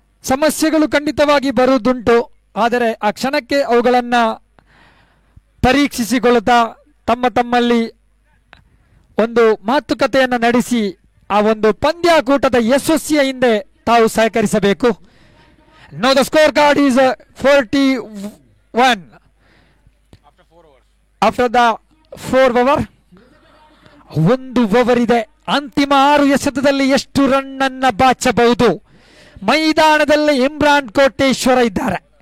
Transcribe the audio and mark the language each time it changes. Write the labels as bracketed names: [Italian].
[Kannada] ಸಮಸ್ಯೆಗಳು ಖಂಡಿತವಾಗಿ ಬರುವುದುಂಟು, ಆದರೆ ಆ ಕ್ಷಣಕ್ಕೆ ಅವುಗಳನ್ನು ಪರೀಕ್ಷಿಸಿಕೊಳ್ಳುತ್ತಾ ತಮ್ಮಲ್ಲಿ ಒಂದು ಮಾತುಕತೆಯನ್ನು ನಡೆಸಿ ಆ ಒಂದು ಪಂದ್ಯಾಕೂಟದ ಯಶಸ್ಸಿಯ ಹಿಂದೆ ತಾವು ಸಹಕರಿಸಬೇಕು. [English] Now the scorecard is 41 after the 4 over. [Kannada] 1 over ಇದೆ. ಅಂತಿಮ 6 ಎಸೆತದಲ್ಲಿ ಎಷ್ಟು ರನ್ ಅನ್ನ ಬಾಚಬಹುದು? ಮೈದಾನದಲ್ಲಿ ಇಮ್ರಾನ್ ಕೋಟೇಶ್ವರ ಇದ್ದಾರೆ.